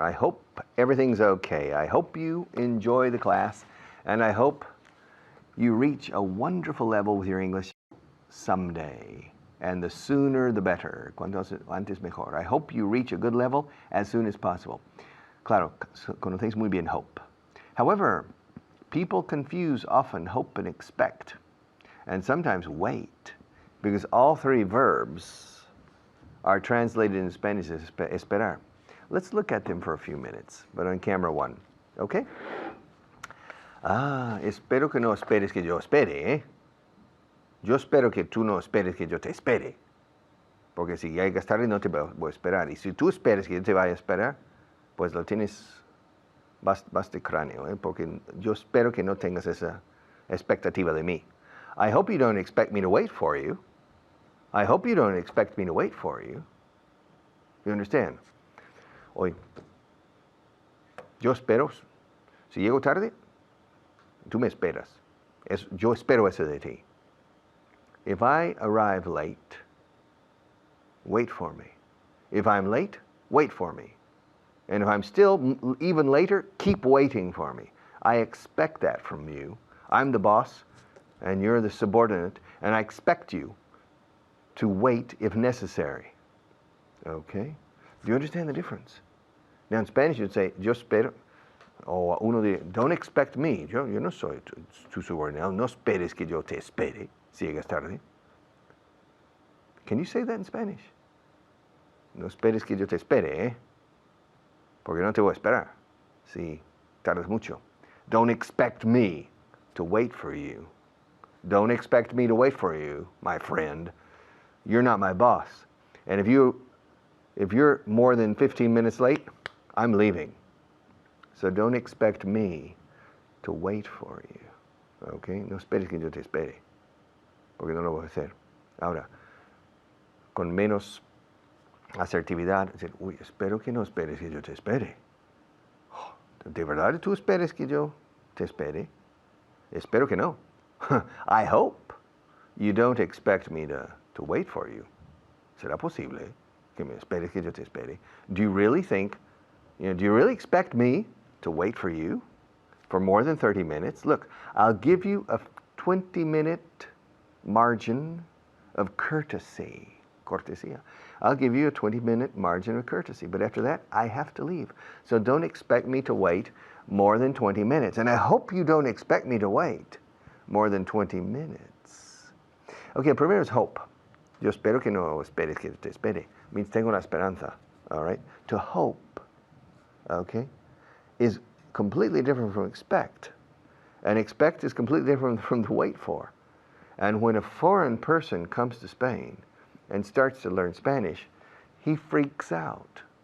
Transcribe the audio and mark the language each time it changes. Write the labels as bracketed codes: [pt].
[en] I hope everything's okay. I hope you enjoy the class, and I hope you reach a wonderful level with your English someday. And the sooner the better. [es] Cuanto antes mejor. [en] I hope you reach a good level as soon as possible. [es] Claro, conocéis muy bien hope. [en] However, people confuse often hope and expect, and sometimes wait, because all three verbs are translated in Spanish as esperar. Let's look at them for a few minutes, but on camera 1, okay? [es] Espero que no esperes que yo espere, ¿eh? Yo espero que tú no esperes que yo te espere, porque si llegas tarde no te voy a esperar, y si tú esperes que yo te vaya a esperar, pues lo tienes bastante cráneo, ¿eh? Porque yo espero que no tengas esa expectativa de mí. [en] I hope you don't expect me to wait for you. I hope you don't expect me to wait for you. You understand? [es] Hoy, yo espero, si llego tarde, tú me esperas. Yo espero eso de ti. [en] If I arrive late, wait for me. If I'm late, wait for me. And if I'm still even later, keep waiting for me. I expect that from you. I'm the boss, and you're the subordinate, and I expect you to wait if necessary. Okay? Do you understand the difference? Now in Spanish you'd say, [es] yo espero, o uno dice, [en] don't expect me. [es] Yo no soy tu subordinado. No esperes que yo te espere si llegas tarde. [en] Can you say that in Spanish? [es] No esperes que yo te espere, ¿eh? Porque no te voy a esperar si tardas mucho. [en] Don't expect me to wait for you. Don't expect me to wait for you, my friend. You're not my boss. And if you're more than 15 minutes late, I'm leaving. So don't expect me to wait for you. [es] Okay? No esperes que yo te espere. Porque no lo voy a hacer. Ahora, con menos asertividad, decir, uy, espero que no esperes que yo te espere. Oh, ¿de verdad tú esperes que yo te espere? Espero que no. [en] I hope you don't expect me to wait for you. [es] ¿Será posible que me esperes que yo te espere? [en] Do you really think, do you really expect me to wait for you for more than 30 minutes? Look, I'll give you a 20-minute margin of courtesy. Cortesía. I'll give you a 20-minute margin of courtesy, but after that, I have to leave. So don't expect me to wait more than 20 minutes. And I hope you don't expect me to wait more than 20 minutes. [es] Okay, primero es hope. Yo espero que no esperes que te espere. [en] Means [es] tengo la esperanza, [en] all right? To hope, okay, is completely different from expect. And expect is completely different from to wait for. And when a foreign person comes to Spain and starts to learn Spanish, he freaks out.